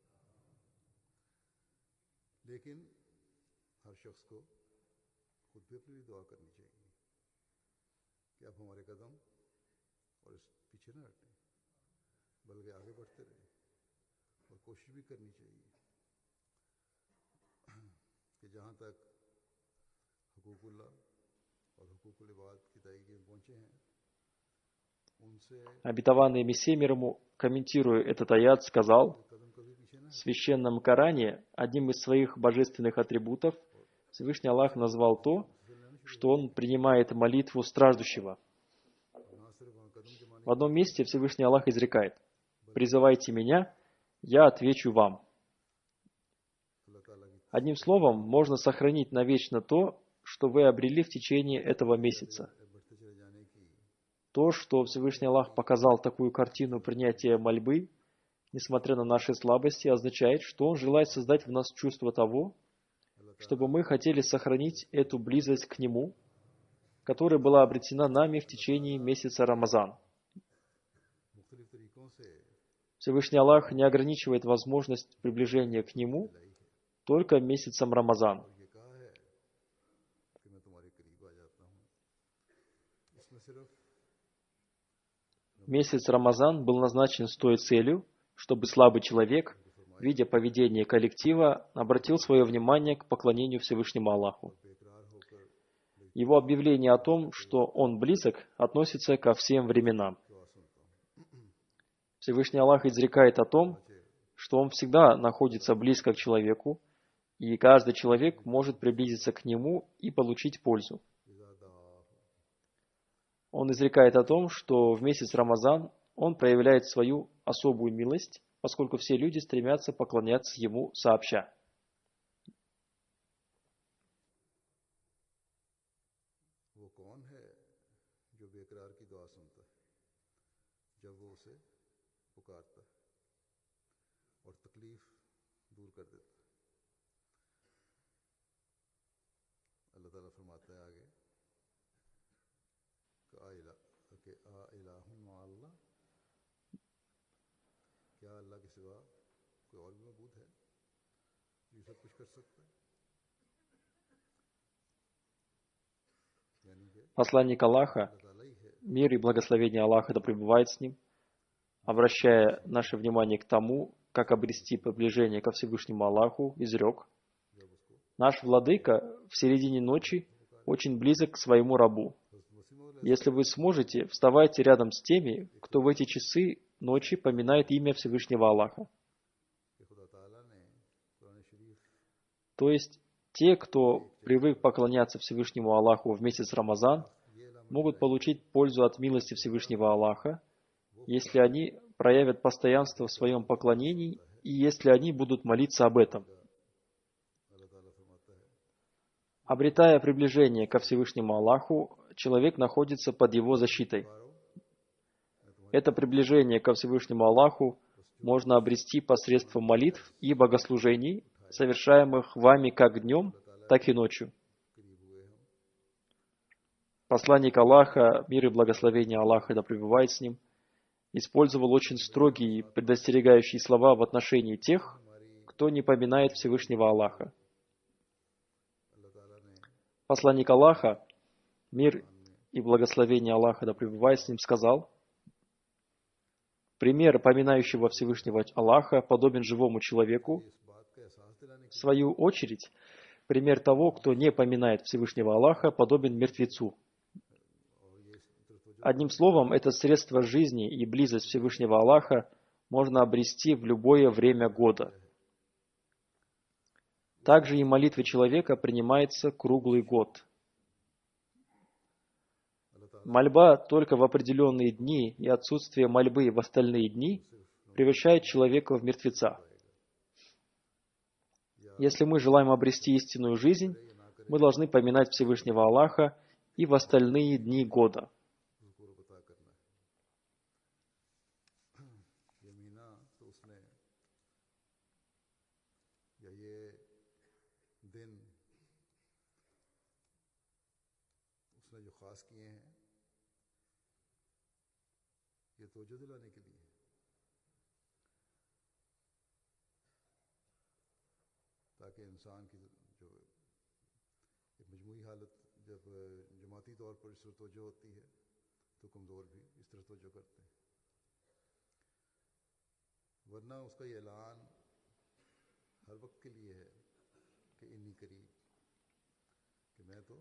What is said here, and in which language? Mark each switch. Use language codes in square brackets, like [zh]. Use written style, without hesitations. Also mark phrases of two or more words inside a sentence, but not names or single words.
[ur] لیکن ہر شخص کو خود بھی اپنی دعا کرنی چاہیے کہ اب ہمارے قدم اور اس پیچھے نہ ہٹیں بلکہ آگے بڑھتے رہیں اور کوشش بھی کرنی چاہیے کہ جہاں تک حقوق اللہ اور حقوق العباد کی ادائیگی میں پہنچے ہیں ان سے [ru] Обетованный Мессия мир ему, комментируя этот аят, сказал, [ur] قدم کبھی پیچھے نہ [ru] в священном Коране одним из своих божественных атрибутов Всевышний Аллах назвал то, что Он принимает молитву страждущего. [ur] نہ صرف وہاں قدم جمانے [ru] В одном месте Всевышний Аллах изрекает, «Призывайте меня, я отвечу вам». [ur] اللہ تعالیٰ کی [ru] Одним словом, можно сохранить навечно то, что вы обрели в течение этого месяца. [ur] بڑھتے چلے جانے کی [ru] То, что Всевышний Аллах показал такую картину принятия мольбы, несмотря на наши слабости, означает, что Он желает создать в нас чувство того, чтобы мы хотели сохранить эту близость к Нему, которая была обретена нами в течение месяца Рамазан. [ur] مختلف طریقوں سے [ru] Всевышний Аллах не ограничивает возможность приближения к Нему только месяцем Рамазан. [ur] اور یہ کہا ہے کہ میں تمہارے قریب آ جاتا ہوں اس میں صرف [ru] Месяц Рамазан был назначен с той целью, чтобы слабый человек, видя поведение коллектива, обратил свое внимание к поклонению Всевышнему Аллаху. [ur] بے قرار ہو کر [ru] Его объявление о том, что Он близок, относится ко всем временам. [ur] دعا سنتا ہوں [ru] Всевышний Аллах изрекает о том, что Он всегда находится близко к человеку, и каждый человек может приблизиться к Нему и получить пользу. Он изрекает о том, что в месяц Рамазан Он проявляет свою особую милость, поскольку все люди стремятся поклоняться Ему сообща. [ur] وہ کون ہے جو بے قرار کی دعا سنتا ہے جب وہ اسے پکارتا ہے اور تکلیف دور کر دیتا ہے. اللہ تعالیٰ فرماتا ہے آگے کہ [ar] ءَإِلَٰهٌ مَعَ اللَّهِ, [ur] کیا اللہ کے سوا کوئی اور بھی موجود ہے جو یہ سب کچھ کر سکتا ہے. یعنی کہ [ru] Посланник Аллаха, [ur] اللہ تعالیٰ ہی ہے [ru] мир и благословение Аллаха да пребывает с ним, обращая наше внимание к тому, как обрести приближение ко Всевышнему Аллаху, изрек, [ur] جب اس کو [ru] «Наш Владыка в середине ночи очень близок к своему рабу. Если вы сможете, вставайте рядом с теми, кто в эти часы ночи поминает имя Всевышнего Аллаха». [ur] کہ خدا تعالیٰ نے قرآن شریف [ru] То есть, те, кто привык поклоняться Всевышнему Аллаху в месяц Рамазан, могут получить пользу от милости Всевышнего Аллаха, если они проявят постоянство в своем поклонении и если они будут молиться об этом. [ur] اللہ تعالیٰ فرماتا ہے [ru] Обретая приближение ко Всевышнему Аллаху, человек находится под его защитой. Это приближение ко Всевышнему Аллаху можно обрести посредством молитв и богослужений, совершаемых вами как днем, так и ночью. [ur] قریب ہوئے ہم [ru] Посланник Аллаха, мир и благословение Аллаха да пребывает с ним, использовал очень строгие предостерегающие слова в отношении тех, кто не поминает Всевышнего Аллаха. [ur] اللہ تعالیٰ نے [ru] Посланник Аллаха, мир и благословение Аллаха да пребывает с ним, сказал: пример поминающего Всевышнего Аллаха подобен живому человеку. [ur] اس بات کا احساس دلانے [ru] В свою очередь, пример того, кто не поминает Всевышнего Аллаха, подобен мертвецу. Одним словом, это средство жизни и близость Всевышнего Аллаха можно обрести в любое время года. Также и молитва человека принимается круглый год. Мольба только в определенные дни и отсутствие мольбы в остальные дни превращает человека в мертвеца. Если мы желаем обрести истинную жизнь, мы должны поминать Всевышнего Аллаха и в остальные дни года. [ur] کو پتہ کرنا ہے یہ مہینہ تو اس نے یا یہ دن اس نے جو خاص کیے ہیں یہ توجہ دلانے کے لیے تاکہ انسان کی جو ایک مجموعی حالت جب جماعتی طور پر اس طرح توجہ ہوتی ہے تو کمزور بھی اس طرح توجہ کرتے ہیں ورنہ اس کا یہ اعلان ہر وقت کے لیے ہے کہ انہیں قریب کہ میں تو